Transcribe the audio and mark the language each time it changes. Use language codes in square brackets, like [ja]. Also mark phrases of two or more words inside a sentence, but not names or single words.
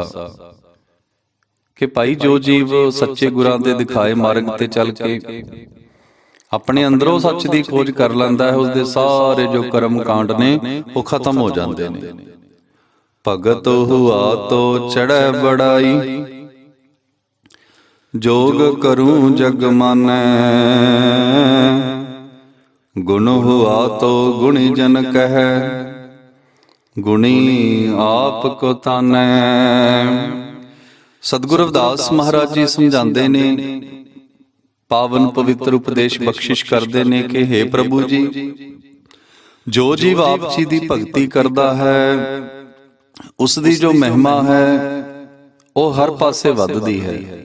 [pa] ਕਿ ਭਾਈ ਜੋ ਜੀਵ ਸੱਚੇ ਗੁਰਾਂ ਦੇ ਦਿਖਾਏ ਮਾਰਗ ਤੇ ਚੱਲ ਕੇ ਆਪਣੇ ਅੰਦਰੋਂ ਸੱਚ ਦੀ ਖੋਜ ਕਰ ਲੈਂਦਾ ਹੈ, ਉਸਦੇ ਸਾਰੇ ਜੋ ਕਰਮ ਕਾਂਡ ਨੇ ਉਹ ਖਤਮ ਹੋ ਜਾਂਦੇ ਨੇ। [hi] भगत हुआ तो चढ़ै बड़ाई, जोग करूं जग मानै। गुण हुआ तो गुणी जन कहै, गुणी आप को तानै। [pa] ਸਤਿਗੁਰੂ ਰਵਿਦਾਸ ਮਹਾਰਾਜ ਜੀ ਸਮਝਾਉਂਦੇ ਨੇ, ਪਾਵਨ ਪਵਿੱਤਰ ਉਪਦੇਸ਼ ਬਖਸ਼ਿਸ਼ ਕਰਦੇ ਨੇ ਕਿ ਹੇ ਪ੍ਰਭੂ ਜੀ, ਜੋ ਜੀਵ ਆਪ ਜੀ ਦੀ ਭਗਤੀ ਕਰਦਾ ਹੈ, ਉਸ ਦੀ ਜੋ ਮਹਿਮਾ ਹੈ ਉਹ ਹਰ ਪਾਸੇ ਵੱਧਦੀ ਹੈ।